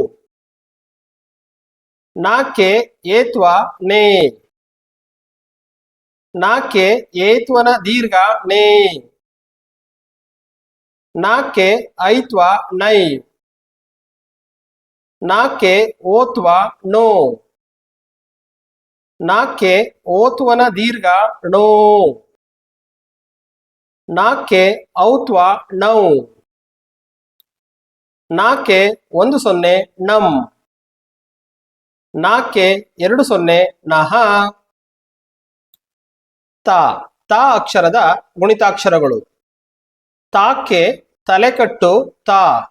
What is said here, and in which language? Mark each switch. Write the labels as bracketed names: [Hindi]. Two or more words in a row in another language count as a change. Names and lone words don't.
[Kannada] ನಾಕೆ ಏತ್ವ ನೇ ನಾಕೆ ಏತ್ವನ ದೀರ್ಘ ನೇ ನಾಕೆ ಐತ್ವ ನೈ ನಾಕೆ ಓತ್ವ ನೋ ನಾಕೆ ಓತ್ವನ ದೀರ್ಘ ಣೋ ನಾಕೆ ಔತ್ವ ನೌ ನಾಕೆ 10 ನಂ ನಾಕೆ 20 ನಹ ತ ತ ಅಕ್ಷರದ ಗುಣಿತಾಕ್ಷರಗಳು ತಾಕೆ ತಲೆಕಟ್ಟು ತಾ